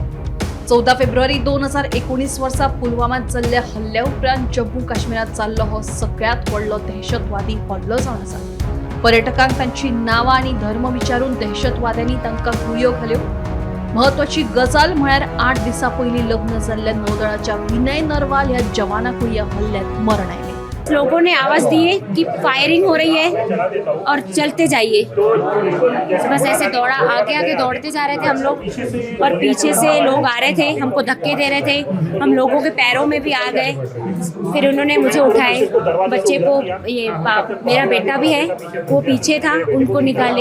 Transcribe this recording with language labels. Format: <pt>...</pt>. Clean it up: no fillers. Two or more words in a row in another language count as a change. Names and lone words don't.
<kok>14 फेब्रुवारी 2019 वर्सा पुलवामात जाल्ल्या हल्ल्या उपरांत जम्मू काश्मीरात जाल्लो हो सगळ्यात व्हडलो दहशतवादी हल्लो जावन आसा। पर्यटकांक तांची नांवां आनी धर्म विचारून दहशतवाद्यांनी तांकां गुळयो घाल्यो। महत्वाची गजाल म्हळ्यार 8 दिसां पयलीं लग्न जाल्ल्या नौदळाच्या विनय नरवाल ह्या जवानाकूय ह्या हल्ल्यात मरण आयलें।</kok> <hi>लोगों ने आवाज दी है कि फायरिंग हो रही है और चलते जाइए। बस ऐसे दौड़ा, आगे आगे दौड़ते जा रहे थे हम लोग और पीछे से लोग आ रहे थे, हमको धक्के दे रहे थे, हम लोगों के पैरों में भी आ गए। फिर उन्होंने मुझे उठाए, बच्चे को, मेरा बेटा भी है वो पीछे था, उनको निकाले।</hi>